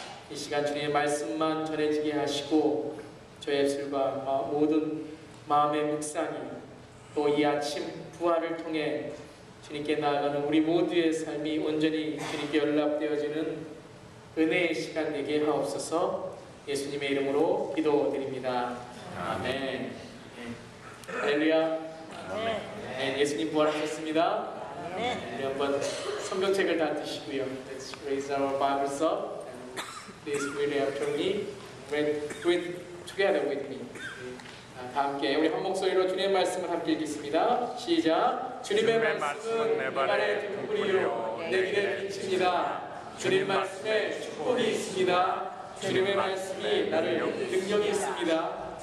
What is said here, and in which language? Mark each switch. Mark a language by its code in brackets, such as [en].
[ko] 이 시간 주님의 말씀만 전해지게 하시고 저의 입술과 모든 마음의 묵상이 또 이 아침 부활을 통해 주님께 나아가는 우리 모두의 삶이 온전히 주님께 연락되어지는 은혜의 시간 되게 하옵소서. 예수님의 이름으로 기도드립니다. 아멘. 할렐루야. 아멘. 예수님 부활하셨습니다. 우리 한번 성경책을 다 드시고요. [en] Let's raise our Bibles up and please read after me. Read together with me. [ko] 다 함께 우리 한 목소리로 주님의 말씀을 함께 읽겠습니다. 시작. 주님의 말씀은 내 발의 등불이요 내 길의 빛입니다. 주님 말씀에 축복이 있습니다. 주님의 말씀이 나를 능력이 있습니다.